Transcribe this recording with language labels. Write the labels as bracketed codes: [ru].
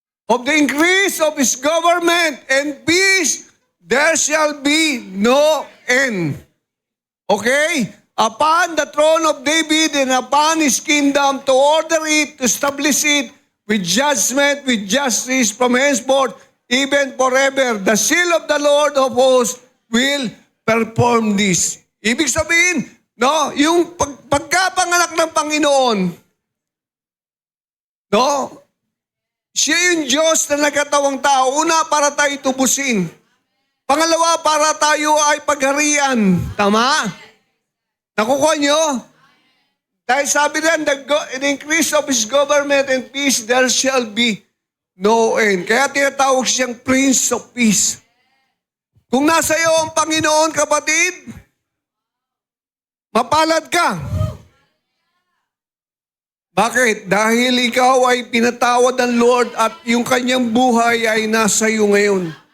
[en] of the increase of his government and peace, there shall be no end. Okay? Upon the throne of David and upon his kingdom, to order it, to establish it with judgment, with justice from henceforth, even forever. The seal of the Lord of hosts will perform this. [tl] Ibig sabihin, no, yung pagkapanganak ng Panginoon, no, siya yung Diyos na nagkatawang tao. Una, para tayo tubusin. Pangalawa, para tayo ay pagharian. Tama? Nakukuha nyo? Dahil sabi rin, [en] the increase of His government and peace, there shall be no end. [tl] Kaya tinatawag siyang Prince of Peace. Kung nasa iyo ang Panginoon, kapatid, mapalad ka. Bakit? Dahil ikaw ay pinatawad ng Lord at yung kanyang buhay ay nasa iyo ngayon.